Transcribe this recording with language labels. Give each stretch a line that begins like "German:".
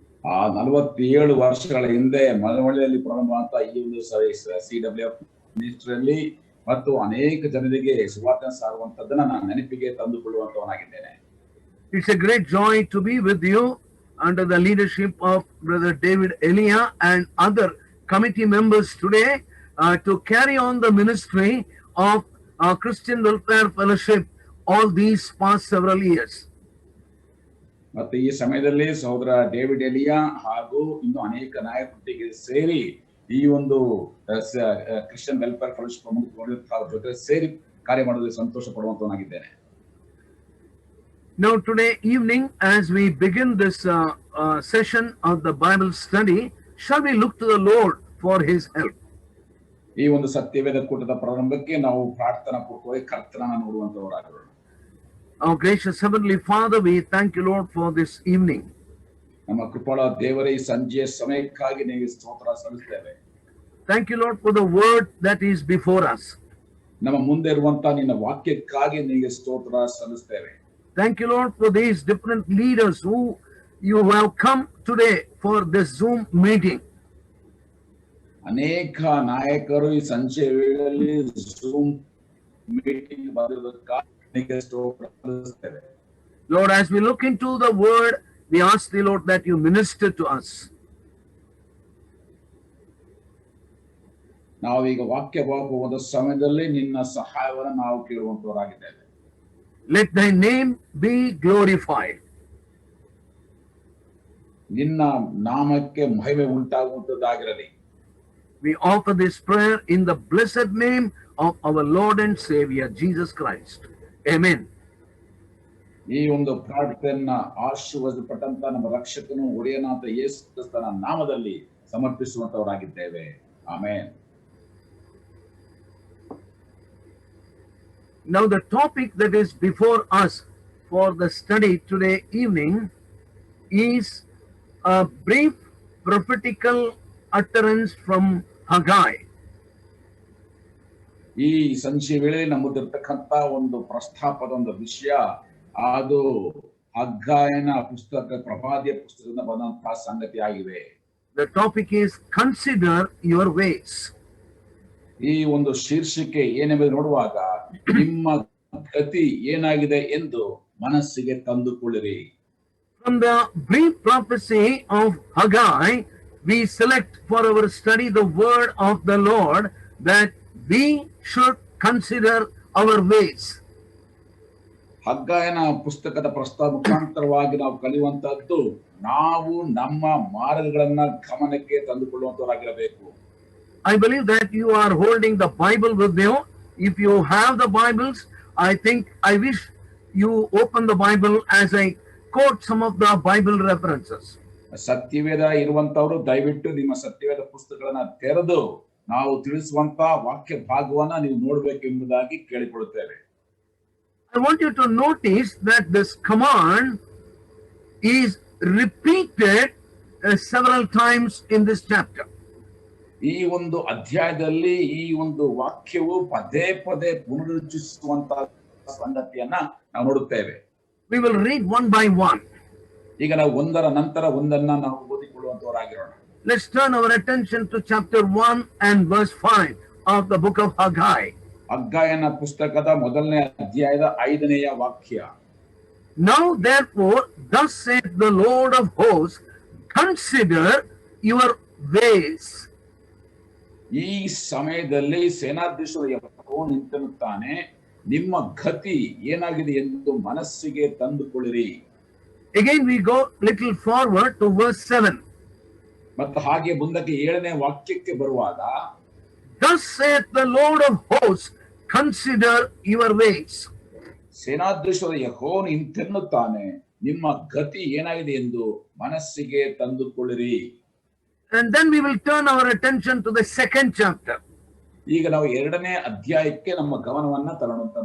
Kannada: 47 ವರ್ಷಗಳ ಹಿಂದೆ ಮಳವಳ್ಳಿಯಲ್ಲಿ ಪ್ರಾರಂಭವಾದ ಈ ಒಂದು CWF ಮಿನಿಸ್ಟ್ರಿಯಲ್ಲಿ ಮತ್ತು ಅನೇಕ ಜನರಿಗೆ ಸುವಾರ್ತೆ ಸಾರುವಂತದ್ದನ್ನ ನಾನು ನೆನಪಿಗೆ ತಂದುಕೊಳ್ಳುವಂತವನಾಗಿದ್ದೇನೆ.
English: It's a great joy to be with you under the leadership of Brother David Elia and other committee members today to carry on the ministry of Christian Welfare Fellowship all these past several years.
Kannada: ಮತ್ತೆ ಈ ಸಮಯದಲ್ಲಿ ಸಹೋದರ David Elia ಹಾಗೂ ಇನ್ನು ಅನೇಕ ನಾಯಕರೊಟ್ಟಿಗೆ ಸೇರಿ ಈ ಒಂದು ಕ್ರಿಶ್ಚಿಯನ್ ವೆಲ್ಫೇರ್ ಫೆಲೋಶಿಪ್ ಜೊತೆ ಸೇರಿ ಕಾರ್ಯ ಮಾಡೋದಕ್ಕೆ ಸಂತೋಷ ಪಡುವಂತವನಾಗಿದ್ದೇನೆ.
English: Now today evening, as we begin this session of the Bible study, shall we look to the Lord for His help?
Kannada: ಈ ಒಂದು ಸತ್ಯವೇದ ಕೂಟದ ಪ್ರಾರಂಭಕ್ಕೆ ನಾವು ಪ್ರಾರ್ಥನಾ ಪೂರ್ವಕವಾಗಿ ಕರ್ತನನ್ನು ನೋಡುವಂತವರಾಗೋಣ.
English: Our gracious Heavenly Father, we thank you, Lord, for this evening.
Kannada: ನಮ್ಮ ಕೃಪಾಳ ದೇವರೇ, ಈ ಸಂಜೆಯ ಸಮಯಕ್ಕಾಗಿ ನಿಮಗೆ ಸ್ತೋತ್ರ ಸಲ್ಲಿಸುತ್ತೇವೆ.
English: Thank you, Lord, for the word that is before us.
Kannada: ನಮ್ಮ ಮುಂದೆ ಇರುವಂತ ನಿನ್ನ ವಾಕ್ಯಕ್ಕಾಗಿ ನಿಮಗೆ ಸ್ತೋತ್ರ ಸಲ್ಲಿಸುತ್ತೇವೆ.
English: Thank you, Lord, for these different leaders who you have come today for this Zoom meeting.
Kannada: ಅನೇಕ ನಾಯಕರು ಈ ಸಂಜೆ ವೇಳೆಯಲ್ಲಿ Zoom meeting ಬಂದಿರುವುದಕ್ಕಾಗಿ ನಿಮಗೆ ಸ್ತೋತ್ರ ಸಲ್ಲಿಸುತ್ತೇವೆ.
English: Lord, as we look into the word, we ask thee, Lord, that you minister to us.
Kannada: ನಾವೀಗ ವಾಕ್ಯ ಹೋಗುವ ಸಮಯದಲ್ಲಿ ನಿನ್ನ ಸಹಾಯವನ್ನು ನಾವು ಕೇಳುವಂತವರಾಗಿದ್ದೇವೆ.
English: Let thy name be glorified.
Kannada: ನಿನ್ನ ನಾಮಕ್ಕೆ ಮಹಿಮೆ ಉಂಟಾಗುವಂತದ್ದಾಗಿರಲಿ.
English: We offer this prayer in the blessed name of our Lord and Savior Jesus Christ. Amen.
Kannada: ಈ ಒಂದು ಪ್ರಾರ್ಥನೆಯನ್ನ ಆಶೀರ್ವದಿಸಲ್ಪಟ್ಟಂತ ನಮ್ಮ ರಕ್ಷಕನು ಒಡೆಯನಾದ ಯೇಸು ಕ್ರಿಸ್ತನ ನಾಮದಲ್ಲಿ ಸಮರ್ಪಿಸುವಂತವರಾಗಿದ್ದೇವೆ. Amen.
English: Now the topic that is before us for the study today evening is a brief prophetical utterance from Haggai.
Kannada: ಈ ಸಂಜೆ ವೇಳೆ ನಮ್ಮದಿರ್ತಕ್ಕಂತ ಒಂದು ಪ್ರಸ್ತಾಪದ ಒಂದು ವಿಷಯ ಅದು ಹಗ್ಗಾಯನ ಪುಸ್ತಕ, ಪ್ರವಾದಿಯ ಪುಸ್ತಕದಿಂದ ಬಂದಂತಹ ಸಂಗತಿ ಆಗಿವೆ.
English: The topic is consider your ways.
Kannada: ಈ ಒಂದು ಶೀರ್ಷಿಕೆ ಏನೆಂಬುದು ನೋಡುವಾಗ ನಿಮ್ಮ ಗತಿ ಏನಾಗಿದೆ ಎಂದು ಮನಸ್ಸಿಗೆ ತಂದುಕೊಳ್ಳಿರಿ.
English: From the brief prophecy of Haggai, we select for our study the word of the Lord that we should consider our ways.
Kannada: ಹಗ್ಗಾಯನ ಪುಸ್ತಕದ ಪ್ರಸ್ತಾವ ಮುಖಾಂತರವಾಗಿ ನಾವು ಕಲಿಯುವಂತಹದ್ದು ನಾವು ನಮ್ಮ ಮಾರ್ಗಗಳನ್ನ ಗಮನಕ್ಕೆ ತಂದುಕೊಳ್ಳುವಂತವರಾಗಿರಬೇಕು.
English: I believe that you are holding the Bible with you. If you have the Bibles, I wish you open the Bible as I quote some of the Bible references.
Kannada: ಸತ್ಯವೇದ ಇರುವಂತವರು ದಯವಿಟ್ಟು ನಿಮ್ಮ ಸತ್ಯವೇದ ಪುಸ್ತಕಗಳನ್ನ ತೆರೆದು ನಾವು ತಿಳಿಸುವಂತ ವಾಕ್ಯ ಭಾಗವನ್ನ ನೀವು ನೋಡಬೇಕು ಎಂಬುದಾಗಿ ಕೇಳಿಕೊಳ್ಳುತ್ತೇವೆ.
English: I want you to notice that this command is repeated several times in this chapter.
Kannada: ಈ ಒಂದು ಅಧ್ಯಾಯದಲ್ಲಿ ಈ ಒಂದು ವಾಕ್ಯವು ಪದೇ ಪದೇ ಪುನರುಚ್ಚರಿಸುವಂತಹ ಸಂಗತಿಯನ್ನ ನಾವು ನೋಡುತ್ತೇವೆ.
English: We will read one by one.
Kannada: ಈಗ ನಾವು ಒಂದರ ನಂತರ ಒಂದನ್ನ ನಾವು ಓದಿಕೊಳ್ಳುವಂತವರಾಗಿರೋಣ.
English: Let's turn our attention to chapter 1 and verse 5 of the book of Haggai.
Kannada: ಹಗ್ಗಾಯನ ಪುಸ್ತಕದ ಮೊದಲನೇ ಅಧ್ಯಾಯದ 5ನೇ ವಾಕ್ಯ.
English: Now therefore, thus saith the Lord of hosts, consider your ways.
Kannada: ಈ ಸಮಯದಲ್ಲಿ ಸೇನಾಧೀಶರು ಯೆಹೋವನು ನಿಂತಿರುತ್ತಾನೆ, ನಿಮ್ಮ ಗತಿ ಏನಾಗಿದೆ ಎಂದು ಮನಸ್ಸಿಗೆ ತಂದುಕೊಳ್ಳಿರಿ.
English: Again we go little forward to verse 7.
Kannada: ಮತ್ತು ಹಾಗೆ ಮುಂದಕ್ಕೆ 7ನೇ ವಾಕ್ಯಕ್ಕೆ ಬರುವಾಗ,
English: Thus saith the Lord of hosts, consider your ways.
Kannada: ಸೇನಾಧೀಶ್ವರ ಯೆಹೋವನು ಇಂತೆನ್ನುತ್ತಾನೆ, ನಿಮ್ಮ ಗತಿ ಏನಾಗಿದೆ ಎಂದು ಮನಸ್ಸಿಗೆ ತಂದುಕೊಳ್ಳಿರಿ.
English: And then we will turn our attention to the second chapter.
Kannada: ಈಗ ನಾವು ಎರಡನೇ ಅಧ್ಯಾಯಕ್ಕೆ ನಮ್ಮ ಗಮನವನ್ನ ತರೋಣ.